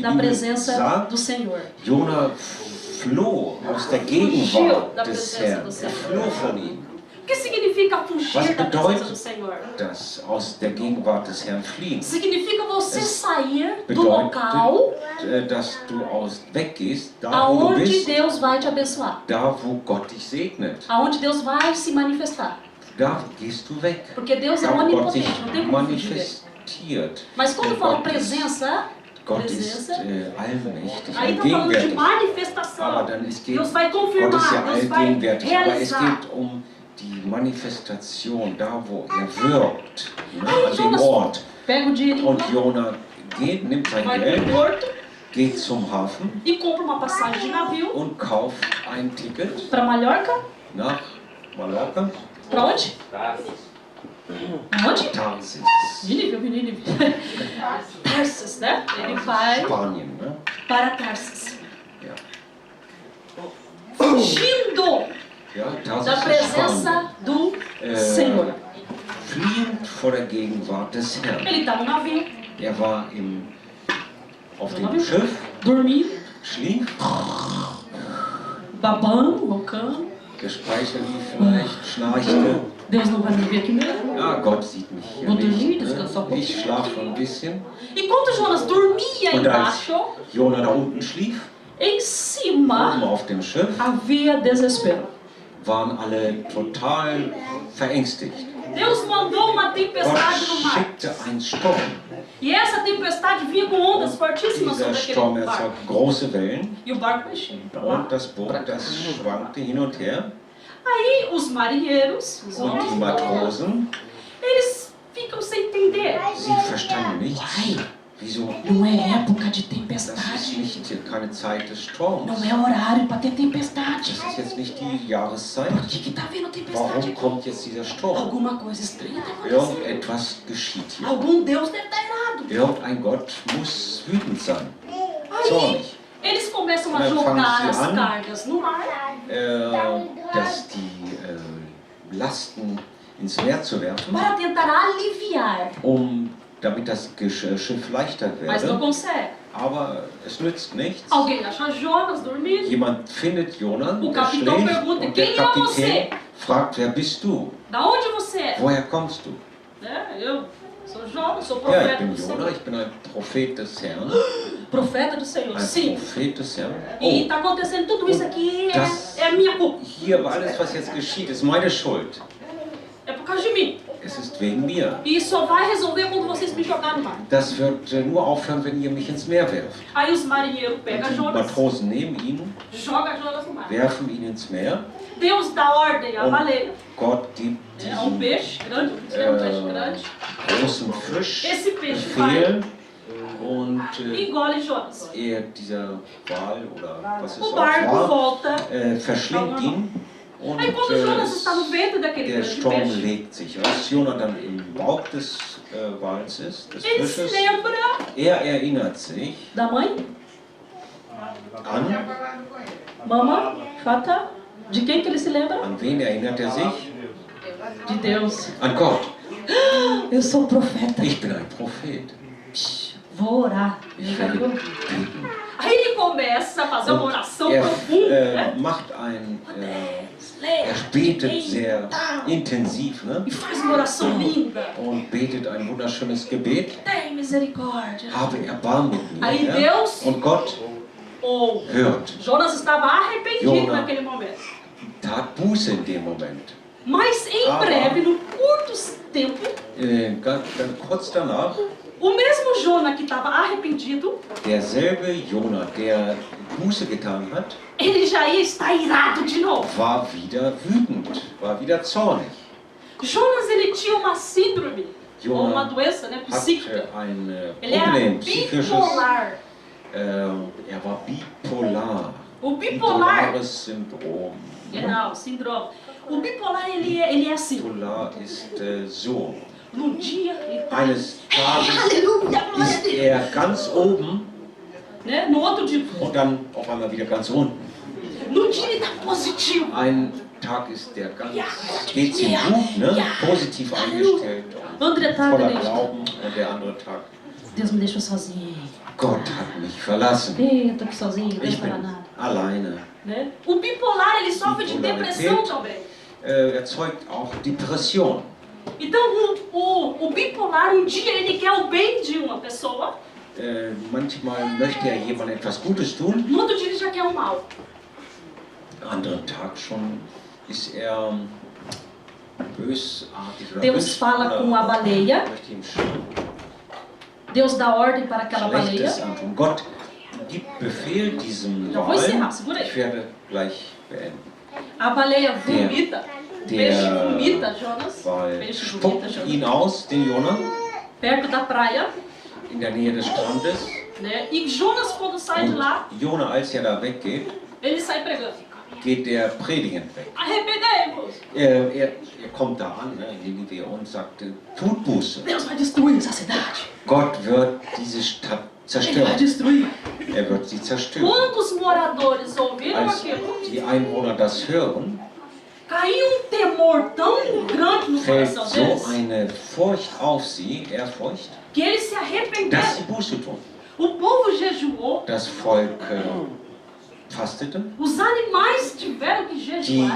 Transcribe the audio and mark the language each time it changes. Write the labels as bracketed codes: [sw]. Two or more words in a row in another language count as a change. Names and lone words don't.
[pt] da [de] Bibel [pt] presença [de] sagt, [pt] do Senhor. [de] Jona floh aus der Gegenwart des Herrn. Er floh von ihm. [pt] O que significa fugir [de] Was [pt] da presença [de] bedeutet [pt] do Senhor? [de] Das aus der Gegenwart des Herrn fliehen. [pt] Significa você [de] Es [pt] sair do local [de] Bedeutet, dass du weggehst, da wo du [pt] aonde [de] bist, [pt] Deus vai te abençoar. [de] da wo Gott dich segnet. [pt] Aonde Deus vai se manifestar. [de] Da gehst du weg. [pt] Porque Deus é [de] Da wo Gott sich [pt] onipotente, não tem como fugir dele. [de] manifestiert. [pt] Mas quando [de] Und [pt] fala [de] Gott ist- [pt] presença, [de] Gott ist [pt] presença, [de] allmächtig, [pt] aí está falando de [de] allgegenwärtig. [pt] manifestação. [de] Aber dann es geht, [pt] Deus vai [de] Gott [pt] confirmar, [de] ist ja [pt] Deus vai [de] allgegenwärtig, aber es [pt] realizar. [de] geht um die Manifestation, da wo er wirkt, ne, [pt] Aí [de] an dem [pt] Jonas [de] Ort. [pt] pega o dinheirinho [de] Und [pt] lá, [de] Jona geht, nimmt sein [pt] vai [de] Geld, [pt] pro porto [de] geht zum Hafen [pt] e compra uma passagem de navio [de] und kauft ein Ticket [pt] para Mallorca. [de] nach Mallorca, [pt] Para onde? Onde? [de] Tarsis, [pt] Nínive, Nínive. Tarsis, né? Ele vai [de] Spanien. Ne? [pt] para Tarsis. [de] Ja. [pt] Fugindo [de] Ja, [pt] da [de] Tarsis ist Spanien. [pt] presença do Senhor. [de] Fliehend vor der Gegenwart des Herrn. [pt] Ele está no navio, [de] Er war auf dem Schiff, [pt] dormindo, [de] schlief, [pt] babando, roncando. [de] der Speicher lief vielleicht, schnarchte. [pt] Deus não vai me ver aqui mesmo. [de] Ja, Gott sieht mich hier [pt] Vou dormir, [de] nicht. [pt] descansar um [de] Ne? Ich [pt] pouquinho. [de] schlafe ein bisschen. [pt] Enquanto Jonas dormia [de] Und als [pt] embaixo, [de] Jona da unten schlief, [pt] em [de] oben [pt] cima [de] auf dem Schiff, [pt] havia desespero. [de] waren alle total verängstigt. [pt] Deus mandou uma tempestade no [de] Gott [pt] mar. [de] schickte einen Sturm. [pt] E essa tempestade vinha com ondas fortíssimas [de] Dieser [pt] sobre [de] Sturm [pt] aquele barco. [de] erzeugte große Wellen [pt] E o barco mexia pra lá. [de] und das Boot, das schwankte hin und her. [pt] Aí os marinheiros, os [de] Und die [pt] homens, [de] Matrosen, [pt] eles ficam sem entender. [de] sie verstanden nichts. Wieso? [pt] Não é época de [de] Das ist [pt] tempestade. [de] nicht keine Zeit des Sturms. [pt] Não é horário para ter tempestade. [de] Das ist jetzt nicht die Jahreszeit. [pt] Por que tá vendo tempestade? [de] Warum kommt jetzt dieser Sturm? [pt] Alguma coisa estranha tá acontecendo. [de] Irgendetwas geschieht hier. [pt] Algum Deus deve estar errado. [de] Irgendein Gott muss wütend sein. [pt] Aí [de] Zornig. [pt] eles começam a [de] Dann fangen [pt] jogar [de] sie [pt] as [de] an. [pt] cargas no mar. [de] Dass die Lasten ins Meer zu werfen, [pt] Para tentar aliviar. [de] Damit das Schiff leichter [pt] Mas não [de] werde. [pt] consegue. [de] Aber es nützt nichts. [pt] Alguém acha Jonas dormindo. [de] Jemand findet Jonas, [pt] O [de] der [pt] capitão [de] schläft, [pt] pergunta, [de] und der [pt] quem é você? [de] Kapitän fragt, wer bist du? [pt] Da onde você é? [de] Woher kommst du? [pt] Eu sou Jonas, sou [de] Ja, ich [pt] profeta [de] bin [pt] do [de] Jona, [pt] Senhor. [de] ich bin ein Prophet des Herrn. [pt] Profeta do Senhor, [de] Ein [pt] sim. [de] Prophet des Herrn. [pt] E [de] Oh, [pt] está acontecendo tudo isso aqui, [de] Das- [pt] é minha culpa. [de] hier, aber alles, was jetzt geschieht, ist meine Schuld. [pt] É por causa de mim. [de] Es ist wegen mir. [pt] E só vai resolver quando vocês me jogarem no mar. [de] Das wird nur aufhören, wenn ihr mich ins Meer werft. [pt] Aí os marinheiros pegam [de] Die [pt] Jonas, [de] Matrosen nehmen ihn, [pt] jogam Jonas no mar. [de] werfen ihn ins Meer. [pt] Deus dá ordem à [de] Und [pt] baleia. [de] Gott gibt [pt] É um [de] diesem [pt] peixe grande, é um peixe grande. [de] großen Fisch [pt] Esse peixe vai [de] Befehl und [pt] e engole Jonas. [de] dieser Wal oder was es [pt] O [de] auch [pt] barco [de] war, [pt] volta. [de] verschlingt ihn und [pt] Aí quando Jonas está no ventre daquele [de] der [pt] grande [de] Sturm [pt] peixe, [de] legt sich. Als Jonah dann im Bauch des Wals ist, des [pt] ele se [de] Fisches, [pt] lembra [de] erinnert sich [pt] da mãe, [de] an [pt] mamãe, Fata. De quem que ele se lembra? [de] wen erinnert er sich? [pt] De Deus. [de] An Gott. [pt] Eu sou profeta. [de] Ich bin ein Prophet. [pt] Vou orar. [de] Ich werde beten. [pt] Aí ele começa a fazer uma oração profunda, né? [de] Macht er betet sehr intensiv, ne? [pt] E faz uma oração linda. [de] Und betet ein wunderschönes Gebet. [pt] Tem misericórdia. [de] Habe Erbarmen mit mir. [pt] Aí [de] Herr. [pt] Deus [de] Und Gott [pt] ouve. [de] hört. [pt] Jonas estava arrependido [de] Jonas. [pt] naquele momento. [de] Tat Buße in dem Moment. [pt] Mas em [de] Ah. [pt] breve, no curto tempo, [de] Ganz kurz danach, [pt] o mesmo Jonas que estava arrependido, [de] derselbe Jonah, der Buße getan hat, [pt] ele já ia estar irado de novo. [de] war wieder wütend, war wieder zornig. [pt] Jonas, ele tinha uma síndrome, ou uma [de] Jonas [pt] doença, né, psíquica. [de] hatte ein [pt] Ele era [de] Problem, psychisches. [pt] bipolar. [de] Er war bipolar. [pt] O bipolar, [de] Bipolares Syndrom. [pt] não, síndrome. O bipolar, ele é assim. [de] Bipolar ist so. [pt] No dia, ele tá, [de] Eines Tages [pt] aleluia, glória a [de] ist [pt] Deus. [de] er ganz oben [pt] Né? No outro dia, [de] und dann auf einmal wieder ganz unten. [pt] no dia ele tá positivo. [de] Ein Tag ist der ganz, geht's ihm gut, ne? Positiv eingestellt, [pt] André tá, [de] voller [pt] né? [de] Glauben, und der andere Tag, [pt] Deus me deixou sozinho. [de] Gott hat mich verlassen. [pt] Ih, eu tô aqui sozinho, não [de] Ich [pt] quero [de] bin [pt] falar nada. [de] alleine. [pt] Né? O bipolar, ele sofre de depressão também. [de] Erzeugt auch Depression. [pt] Então, o bipolar, um dia ele quer o bem de uma pessoa, [de] Manchmal möchte er jemand etwas Gutes tun, [pt] no outro dia ele já quer o mal. [de] anderen Tag schon ist er bösartig oder [pt] Deus fala com a baleia. [de] möchte ihm schon [pt] Deus dá ordem para aquela baleia. [de] Schlechtes antun. Gott gibt Befehl diesem [pt] Já vou encerrar, [de] Wal. [pt] segura aí. [de] Ich werde gleich beenden. [pt] A baleia Vomita. O peixe vomita, Jonas. O [de] Weil [pt] peixe [de] spuckt [pt] vomita, Jonas. [de] ihn aus, den Jonah, [pt] Perto da praia. [de] in der Nähe des Strandes. [pt] Né? E Jonas, quando sai de lá, [de] Und Jonah, als er da weggeht, [pt] ele sai pregando. [de] geht der predigend weg. [pt] Arrependei-vos. [de] Er kommt da an, ne, in Nineveh, und sagt, tut Buße. [pt] Deus vai destruir essa cidade. [de] Gott wird diese Stadt [pt] Ele vai [de] zerstören. [pt] destruir. [de] Er wird sie zerstören. [pt] Quantos moradores ouviram [de] Als [pt] aquilo? [de] die Einwohner das hören, [pt] Caiu um temor tão grande no [de] fällt [pt] coração [de] so [pt] deles, [de] eine Furcht auf sie, Ehrfurcht, [pt] que eles se [de] dass [pt] arrependeram. [de] sie Buße tun. [pt] O povo jejuou, [de] Das Volk fastete. [pt] os animais tiveram que [de] Die [pt] jejuar.